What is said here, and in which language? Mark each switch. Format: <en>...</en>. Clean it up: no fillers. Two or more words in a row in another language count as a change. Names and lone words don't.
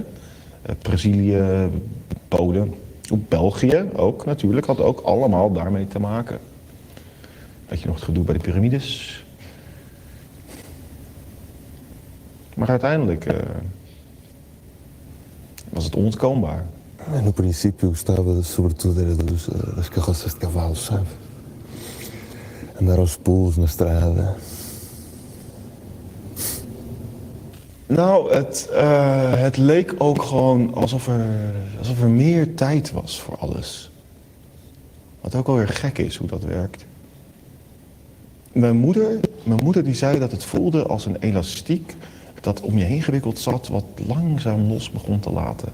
<nl>Brazilië, Polen, ook België ook natuurlijk. Had ook allemaal daarmee te maken. Had je nog het gedoe bij de piramides. Maar uiteindelijk was het onontkoombaar.</nl> <pt>No princípio gostava sobretudo era das carroças de cavalos, sabe? Andar aos pulos na estrada.</pt> <nl>Nou, het leek ook gewoon alsof er meer tijd was voor alles. Wat ook alweer gek is hoe dat werkt. Mijn moeder die zei dat het voelde als een elastiek dat om je heen gewikkeld zat, wat langzaam los begon te laten.</nl>